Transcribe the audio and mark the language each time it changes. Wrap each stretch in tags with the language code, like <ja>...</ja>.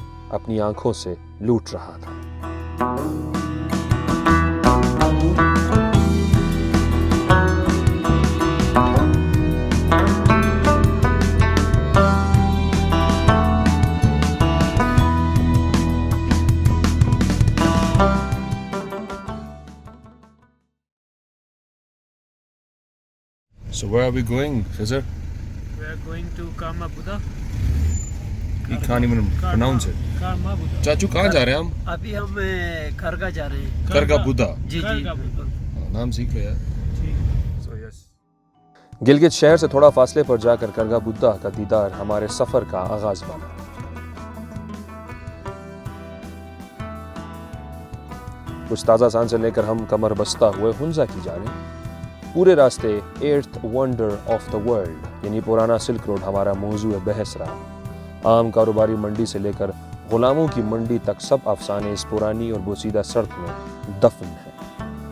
<ur>اپنی آنکھوں سے لوٹ رہا تھا۔</ur> <en>So where are we going, Khizr? We are going to Karma Buddha. You can't even pronounce it. Karma Buddha.</en> <ur>چاچو کہاں جا رہے ہیں ہم؟ ابھی ہم کھرگا جا رہے ہیں۔ کرگا بدھا۔ جی جی نام سیکھ لیا۔ گلگت شہر سے تھوڑا فاصلے پر جا کر کرگا بدھا کا دیدار ہمارے سفر کا آغاز بنا۔ کچھ تازہ سان سے لے کر ہم کمر بستہ ہوئے ہنزا کی جانب۔ پورے راستے 8th wonder of the world یعنی پرانا سلک روڈ ہمارا موضوع بحث رہا۔ عام کاروباری منڈی سے لے کر غلاموں کی منڈی تک سب افسانے اس پرانی اور بوسیدہ سڑک میں دفن ہیں۔</ur>